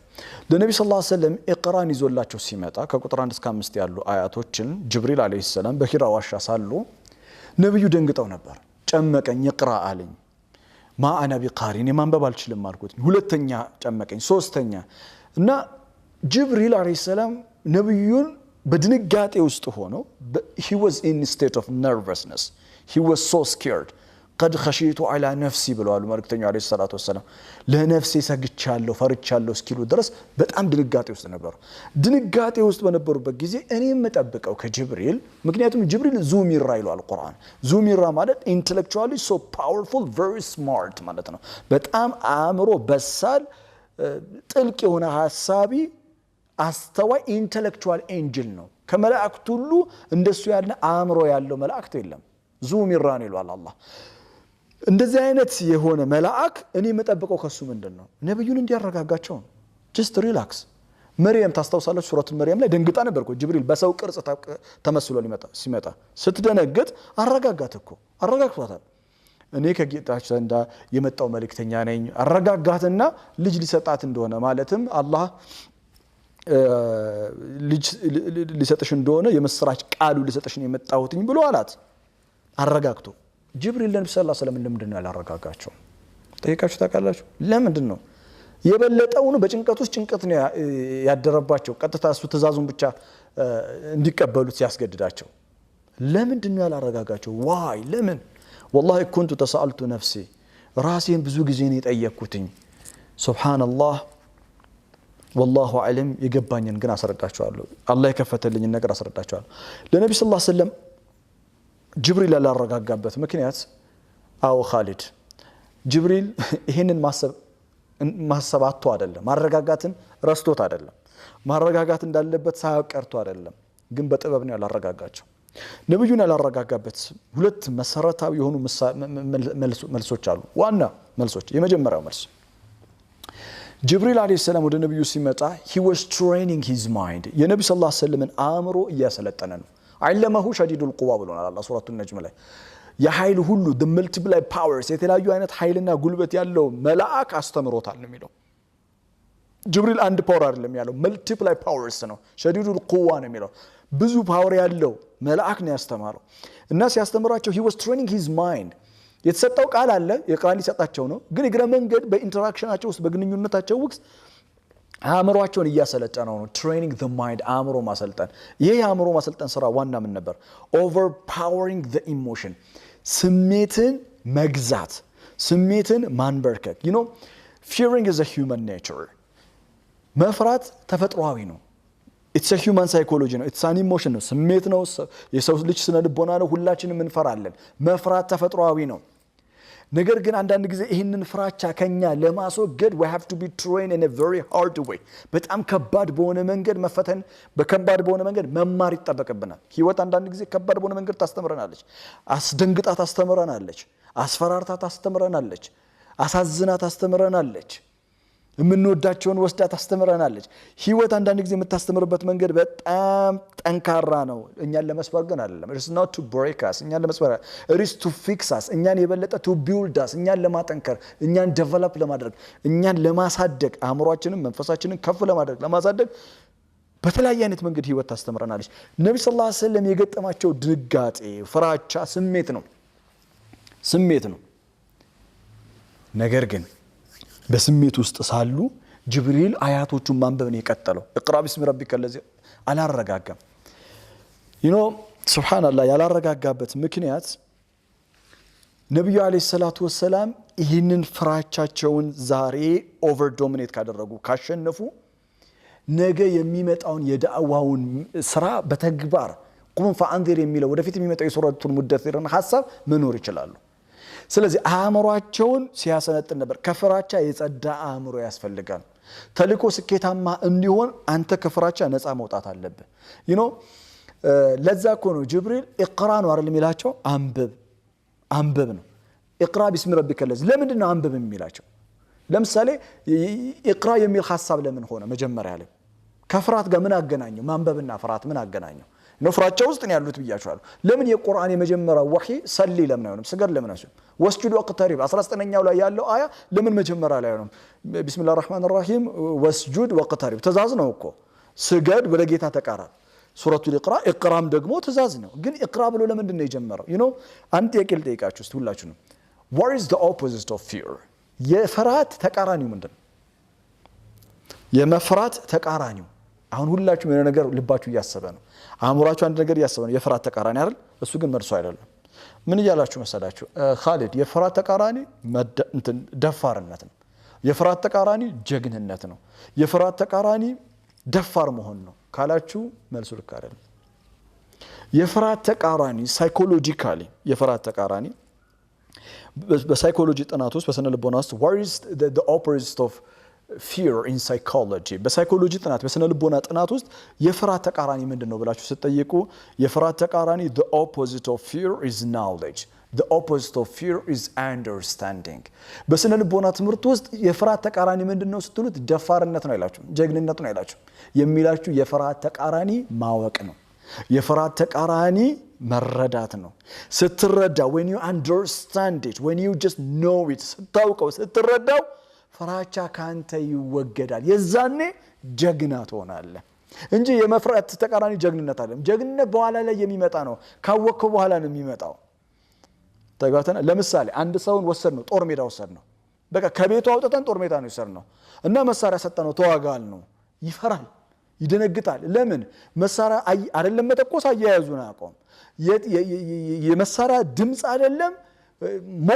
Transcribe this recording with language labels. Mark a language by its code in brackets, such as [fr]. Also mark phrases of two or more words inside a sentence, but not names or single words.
[am] ለነብዩ [ar] صلى الله عليه وسلم [am] ኢቅራን ይዞላቸው ሲመጣ ከቁጥር 1 እስከ 5 ያሉ አያቶችን ጅብሪል [ar] عليه السلام [am] በሂራ ዋሻ ሳሉ ነብዩ ደንግጠው ነበር። ጨመቀኝ ኢቅራ አለኝ። [ar] ما أنا بقارئ [am] የማንበብ አልችልም አልኩት። ሁለተኛ ጨመቀኝ፣ ሶስተኛ እና ጅብሪል [ar] عليه السلام [am] ነብዩን በድንጋጤ ውስጥ ሆኖ [en] he was in state of nervousness, he was so scared [ar] قد خشيت على نفسي [am] ብለዋል መልእክተኛው [ar] عليه الصلاة والسلام። [am] ለነፍሴ ሰግቻለሁ ፈርቻለሁ እስኪሉ ድረስ በጣም ድንጋጤ ውስጥ ነበሩ። ድንጋጤ ውስጥ በነበሩበት ጊዜ እኔም መጠብቀው ከጅብሪል ምክንያቱም ጅብሪል ዙሚራ ይላል ቁርአን። ዙሚራ ማለት [en] intellectually so powerful, very smart [am] ማለት ነው። በጣም አእምሮ በሳል ጥልቅ የሆነ ሐሳቢ አስተዋይ [en] intellectual angel [am] ነው። ከመላእክት ሁሉ እንደሱ ያለ አእምሮ ያለው መላእክት የለም። ዙሚራን ይላል አላህ። እንደዚህ አይነት የሆነ መልአክ እኔ መጠብቀው ከሱ ምንድነው? ነብዩን እንዲያረጋጋቸው ነው። [en] just relax። [am] መርየም ታስታውሳለች፣ ሱረቱ መርየም ላይ ደንግጣ ነበር እኮ ጅብሪል በሰው ቅርጽ ተመስሎ ሲመጣ ስትደነግጥ አረጋጋት እኮ አረጋግቷታል። እኔ ከጌታችን ዘንድ የመጣው መልእክተኛ ነኝ አረጋጋትና ልጅ ሊሰጣት እንደሆነ ማለትም አላህ ልጅ ሊሰጥሽ እንደሆነ የመስራች ቃሉ ሊሰጥሽ ነው የመጣሁትኝ ብሎ አላት አረጋግቶ። ጅብሪል ለነብዩ [ar] صلى الله عليه وسلم [am] ለምንድን ነው ያላረጋጋቸው? ጠይቃችሁ ታውቃላችሁ? ለምንድን ነው የበለጠውን በጭንቀት ውስጥ ጭንቀት ነው ያደረባቸው? ቀጥታ እሱ ትእዛዙን ብቻ እንዲቀበሉት ሲያስገድዳቸው ለምንድን ነው ያላረጋጋቸው? ዋይ ለምን? [ar] والله كنت تسألت نفسي [am] ራሴን ብዙ ጊዜ ነው የጠየቅኩትኝ። ሱብሃንአላህ [ar] والله علم [am] የገባኝን ግን አስረዳቸዋለሁ። አላህ የከፈተልኝን ነገር አስረዳቸዋለሁ። ለነብዩ [ar] صلى الله عليه وسلم [am] ጅብሪል ያላረጋጋበት ምክንያት አው ኻሊድ ጅብሪል ይሄንን ማሰብ አጥቶ አይደለም፣ ማረጋጋትን ረስቶት አይደለም፣ ማረጋጋት እንዳለበት ሳያቀርቶ አይደለም፣ ግን በጥበብ ነው ያላረጋጋቸው። ነብዩን ያላረጋጋበት ሁለት መሰረታዊ የሆኑ መልሶች አሉ፣ ዋና መልሶች። የመጀመሪያው መልስ ጅብሪል [ar] عليه السلام [am] ወደ ነብዩ ሲመጣ [en] he was training his mind [am] የነብዩ [ar] صلى الله عليه وسلم [am] አእምሮ እያሰለጠነ ነው። [ar] علمه شديد القوى [am] ብሎናል አላህ ሱረቱ ነጅም ላይ። የኃይል ሁሉ [en] the multiple [am] powers የተለያዩ አይነት ኃይልና ጉልበት ያለው መልአክ አስተምሮታል ነው የሚለው። ጅብሪል አንድ ፓወር አይደለም ያለው [en] multiple powers [am] ነው። [ar] شديد القوى [am] ነው የሚለው ብዙ ፓወር ያለው መልአክ ነው ያስተማረው። እና ሲያስተምራቸው [en] he was training his mind [am] የተሰጠው ቃል አለ የቃል ሊሰጣቸው ነው። ግን እግረ መንገድ በኢንተራክሽናቸው ውስጥ በግንኙነታቸው ውስጥ አእምሮአቸውን እያሰለጠነው ነው። [en] training the mind [am] አእምሮ ማሰልጠን። ይሄ የአእምሮ ማሰልጠን ስራ ዋና ምን ነበር? [en] overpowering the emotion [am] ስሜትን መግዛት፣ ስሜትን ማንበርከክ። [en] you know fearing is a human nature [am] መፍራት ተፈጥሯዊ ነው [en] it's a human psychology [am] ነው [en] it's an emotion [am] ነው ስሜት ነው የሰው ልጅ ስነ ልቦና ነው ሁላችንም እንፈራለን መፍራት ተፈጥሯዊ ነው ነገር ግን አንዳንድ ጊዜ ይሄንን ፍራቻ ከኛ ለማስወገድ [en] we have to be trained in a very hard way [am] በጣም ከባድ በሆነ መንገድ መፈተን በከባድ በሆነ መንገድ መማር ይተበቀብናል ህይወት አንዳንድ ጊዜ ከባድ በሆነ መንገድ ታስተምረናለች አስደንግጣ ታስተምረናለች አስፈራርታ ታስተምረናለች አሳዝና ታስተምረናለች የምንወዳቸውን ወስዳ ታስተምረናለች ህይወት አንዳንድ ጊዜ የምታስተምርበት መንገድ በጣም ጠንካራ ነው እኛን ለመስበር ግን አይደለም [en] it is not to break us [am] እኛን ለመስበር [en] it is to fix us [am] እኛን የበለጠ [en] to build us [am] እኛን ለማጠንከር እኛን develop ለማድረግ እኛን ለማሳደግ አእምሮአችንን መንፈሳችንን ከፍ ለማድረግ ለማሳደግ በተለያየ አይነት መንገድ ህይወት ታስተምረናለች ነብዩ [ar] صلى الله عليه وسلم [am] የገጠማቸው ድጋጤ ፍራቻ ስሜት ነው ነገር ግን በስሜት ውስጥ ሳሉ ጅብሪል አያቶቹን ማንበብ ነው የቀጠለው [ar] اقرأ باسم ربك الذي [am] አላረጋጋም ሱብሃንአላህ ያላረጋጋበት ምክንያት ነብዩ [ar] عليه الصلاة والسلام [am] ይህንን ፍራቻቸውን ዛሬ [en] over dominate [am] ካደረጉ ካሸነፉ ነገ የሚመጣውን የዳዕዋውን ስራ በተግባር [ar] قم فأنذر [am] የሚለው ወደፊት የሚመጣው የሱረቱል ሙደሲርን ሐሳብ መኖር ይችላሉ ስለዚህ አእምሮአቸውን ሲያሰነጥን ነበር ከፍራቻ የጸዳ አእምሮ ያስፈልጋል ተልኮ ስኬታማ እንዲሆን አንተ ከፍራቻ ነፃ መውጣት አለብህ ለዛ እኮ ነው ጅብሪል اقرا ነው አይደል የሚላቸው አንብብ ነው [ar] اقرا باسم ربك الذي [am] ለምንድን ነው አንብብ የሚላቸው ለምሳሌ اقرا የሚል ሐሳብ ለምን ሆነ መጀመሪያ ላይ ከፍራት ጋር ምን አገናኘው ማንበብና ፍራት ምን አገናኘው ፍራቻ ውስጥ ነው ያሉት ብያቸዋለሁ ለምን የቁርአን የመጀመሪያው ወህይ ሰሊ ለምን አይሆንም ስገድ ለምን አይሆንም [ar] واسجد واقترب [am] 19ኛው ላይ ያለው አያ ለምን መጀመሪያ ላይ አይሆንም [ar] بسم الله الرحمن الرحيم واسجد واقترب [am] ትእዛዝ ነው እኮ ስገድ ወደ ጌታ ተቃራብ ሱረቱል ኢቅራም ደግሞ ትእዛዝ ነው ግን ኢቅራ ብሎ ለምንድን ነው የጀመረው አንተ የቅል ጠይቃችሁ እስቲ ሁላችሁም [en] what is the opposite of fear [am] የፍርሃት ተቃራኒው ምንድነው የመፍራት ተቃራኒው አሁን ሁላችሁም የሆነ ነገር ልባችሁ እያሰበ ነው አእምሮአችሁ አንድ ነገር እያሰበ ነው የፍርሃት ተቃራኒ አይደል እሱ ግን መርሶ አይደለም ምን ይያላችሁ መሰላችሁ ኻሊድ የፍርሃት ተቃራኒ ደፋርነት ነው የፍርሃት ተቃራኒ ጀግንነት ነው የፍርሃት ተቃራኒ ደፋር መሆን ነው ካላችሁ መልሱ ልክ አይደለም የፍርሃት ተቃራኒ ሳይኮሎጂካሊ የፍርሃት ተቃራኒ በሳይኮሎጂ ጥናት ውስጥ በስነ ልቦና ውስጥ [en] what is the opposite of fear in psychology [am] በሳይኮሎጂ ጥናት በስነ ልቦና ጥናት ውስጥ የፍርሃት ተቃራኒ ምንድነው ብላችሁ ስትጠይቁ የፍርሃት ተቃራኒ [en] the opposite of fear is knowledge the opposite of fear is understanding [am] በስነ ልቦና ትምህርት ውስጥ የፍርሃት ተቃራኒ ምንድነው ስትሉት ደፋርነት ነው አይላችሁ ጀግንነት ነው አይላችሁ የሚላችሁ የፍርሃት ተቃራኒ ማወቅ ነው የፍርሃት ተቃራኒ መረዳት ነው ስትረዳ [en] when you understand it when you just know it [am] ስታውቀው ስትረዳው ፍራቻ ካንተ ይወገዳል የዛኔ ጀግና ትሆናለህ እንጂ የመፍራት ተቃራኒ ጀግንነት አይደለም ጀግንነት በኋላ ላይ የሚመጣ ነው ካወቅከው በኋላ ነው የሚመጣው ተጋተና ለምሳሌ አንድ ሰውን ወሰድነው ጦር ሜዳ ወሰድነው በቃ ከቤቱ አውጥተን ጦር ሜዳ ነው ወሰድነው እና መሳሪያ ሰጠነው ተዋጋል ነው ይፈራል ይደነግጣል ለምን መሳሪያ አይደለም መተኮስ አያያዙና አቆም የመሳሪያ ድምጽ አይደለም ሞቅ